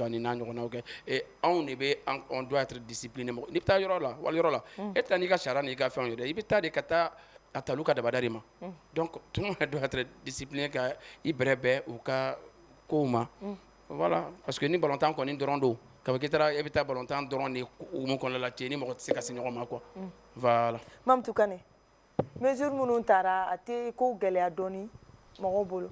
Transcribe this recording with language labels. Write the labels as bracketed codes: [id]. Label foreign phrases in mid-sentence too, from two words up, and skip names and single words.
[bm] ka nin n'a ɲɔgɔnnaw kɛ et anw de bɛ [fr] on doit être discipliné [bm] n'i bɛ taa yɔrɔ la wali yɔrɔ la e tɛ n'i ka sariya n'i ka fɛnw ye dɛ i bɛ taa de ka taa a talu ka dabada de ma [fr] donc tout le monde doit être discipliné [bm] ka i bɛrɛ bɛn u ka kow ma [fr] voilà parce que [bm] ni balontan kɔni dɔrɔn don ka bɔ k'i taara e bɛ taa balontan dɔrɔn de hukumu kɔnɔna la ten ni mɔgɔ tɛ se ka se ɲɔgɔn ma [fr] quoi voilà. [bm] Mamtu Kane mesure minnu taara a tɛ ko gɛlɛya dɔɔni mɔgɔw bolo.